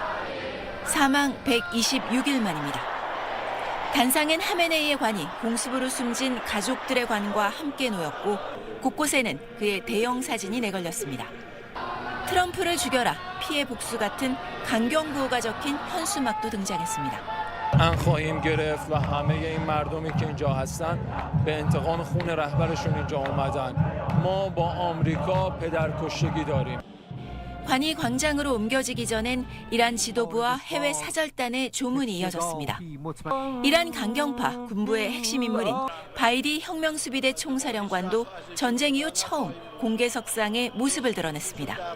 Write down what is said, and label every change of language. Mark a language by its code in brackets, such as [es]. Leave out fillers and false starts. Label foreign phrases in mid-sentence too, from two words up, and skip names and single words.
[ko] 사망 126일 만입니다. 단상엔 하메네이의 관이 공습으로 숨진 가족들의 관과 함께 놓였고 곳곳에는 그의 대형 사진이 내걸렸습니다. 트럼프를 죽여라, 피해 복수 같은 강경구호가 적힌 현수막도 등장했습니다. [fa] ان خواهیم گرفت و همه این مردمی که اینجا هستن به انتقام خون رهبرشون اینجا اومدن. ما با آمریکا پدرکشتگی داریم. [ko] 관이 광장으로 옮겨지기 전엔 이란 지도부와 해외 사절단의 조문이 이어졌습니다. 이란 강경파 군부의 핵심 인물인 바이디 혁명수비대 총사령관도 전쟁 이후 처음 공개석상에 모습을 드러냈습니다.